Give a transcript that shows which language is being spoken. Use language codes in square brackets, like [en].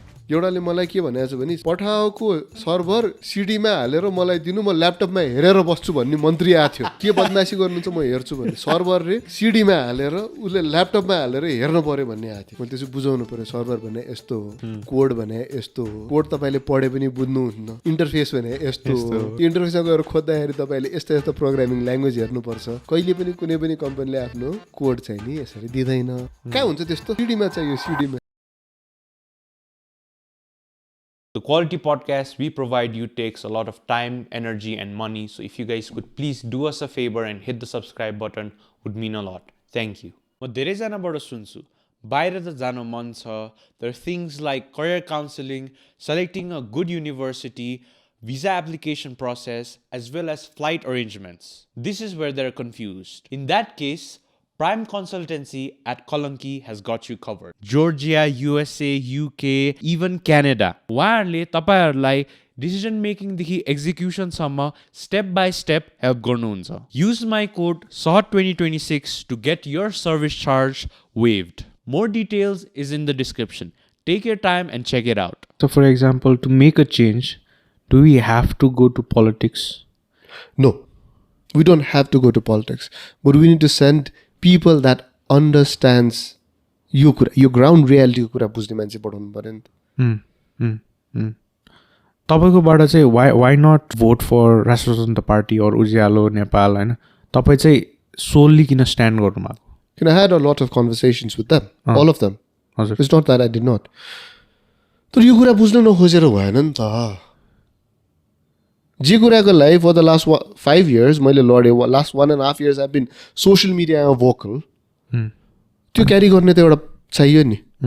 [ne] एउटाले मलाई के भनेको छ भने पठाओको सर्भर सिडीमा हालेर मलाई दिनु म ल्यापटपमा हेरेर बस्छु भन्ने मन्त्री आएको थियो के बदमासी गर्नुहुन्छ म हेर्छु भन्ने सर्भर रे सिडीमा हालेर उसले ल्यापटपमा हालेर हेर्नु पर्यो भन्ने आएको थियो मैले त्यसो बुझाउनु पर्यो सर्भर भने यस्तो हो कोड भने यस्तो हो कोड तपाईँले पढे पनि बुझ्नुहुन्न इन्टरफेस भने यस्तो हो इन्टरफेसमा गएर खोज्दाखेरि तपाईँले यस्तो यस्तो प्रोग्रामिङ ल्याङ्ग्वेज हेर्नुपर्छ कहिले पनि कुनै पनि कम्पनीले आफ्नो कोड चाहिँ नि यसरी दिँदैन कहाँ हुन्छ त्यस्तो सिडीमा चाहियो सिडीमा [en] The quality podcast we provide you takes a lot of time, energy, and money. So if you guys could please do us a favor and hit the subscribe button, would mean a lot. Thank you. [ne] म धेरैजनाबाट सुन्छु बाहिर त जान मन छ [en] there are things like career counseling, selecting a good university, visa application process, as well as flight arrangements. This is where they're confused. In that case, Prime Consultancy at Kalanki has got you covered. Georgia, USA, UK, even Canada. [ne] उहाँहरूले तपाईहरुलाई decision making देखि execution सम्म step by step help गर्नुहुन्छ. [en] Use my code SAHAT2026 to get your service charge waived. More details is in the description. Take your time and check it out. So for example, to make a change, do we have to go to politics? No, we don't have to go to politics, but we need to send people that understands [ne] यो ground रियालिटीको कुरा बुझ्ने मान्छे पढाउनु पर्यो नि त तपाईँकोबाट चाहिँ [en] why not vote for [ne] राष्ट्रिय जनता पार्टी और उज्यालो नेपाल हैन तपाईँ चाहिँ सोल्ली किन स्ट्यान्ड गर्नुभएको किन [en] I had a lot of conversations with them all of them [ne] हजुर [en] it's not that I did not [ne] तर यो कुरा बुझ्न नखोजेर भएन नि त जे कुराको लागि [en] for the last 5 years [ne] मैले लडे [en] last 1.5 years I been [ne] social मिडियामा भोकल त्यो क्यारी गर्ने त एउटा चाहियो नि